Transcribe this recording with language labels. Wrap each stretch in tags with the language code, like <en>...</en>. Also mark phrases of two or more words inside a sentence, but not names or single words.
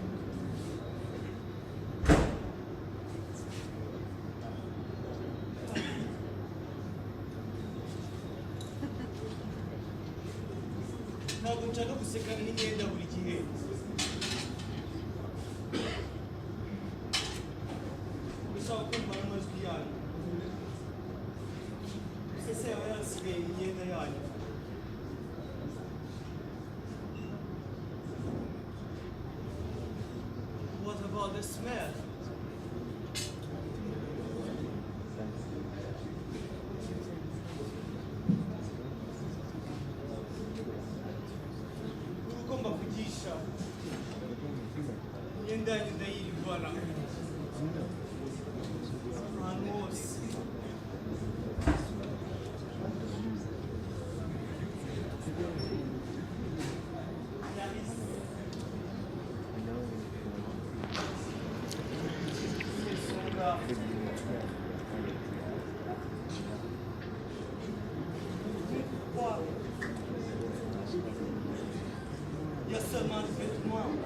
<rw>Ntabwo nshaka gusekana n'imyenda buri gihe. Bisaba kumva n'amajwi yanyu. Ese yaba yarasigaye imyenda yanyu?</rw> <en>What about the smell?</en> <rw>Uruko mbavugisha imyenda yanyu ndayirivana ahantu hose.</rw> <fr>Il y a seulement un vêtement.</fr>